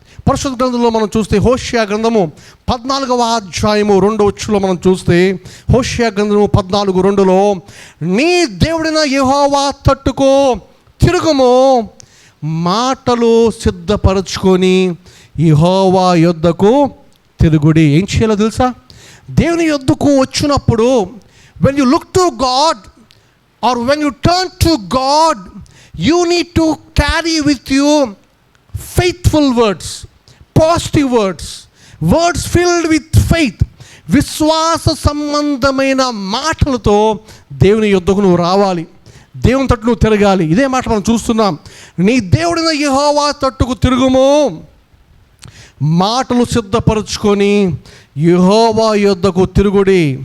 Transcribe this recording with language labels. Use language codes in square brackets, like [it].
[te] పరిశుద్ధ గ్రంథంలో మనం చూస్తే హోషేయ గ్రంథము 14వ అధ్యాయము 2వ వచనంలో మనం చూస్తే, హోషేయ గ్రంథము 14:2లో, నీ దేవుడైన యెహోవా తట్టుకు తిరుగుము, మాటలు సిద్ధపరచుకొని యెహోవా యొద్దకు తిరుగుడి. ఏం చేయాలో తెలుసా? దేవుని యొద్దకు వచ్చినప్పుడు, [en] when you look to God or when you turn to God, you need to carry with you faithful words, positive words, words filled with faith. [te] విశ్వాస సంబంధమైన మాటలతో దేవుని యొద్దకు నువ్వు రావాలి, దేవుని తట్టు నువ్వు తిరగాలి. ఇదే మాట మనం చూస్తున్నాం. నీ దేవుడైన యెహోవా తట్టుకు తిరుగుము, మాటలు సిద్ధపరచుకొని యెహోవా యొద్దకు తిరుగుడి.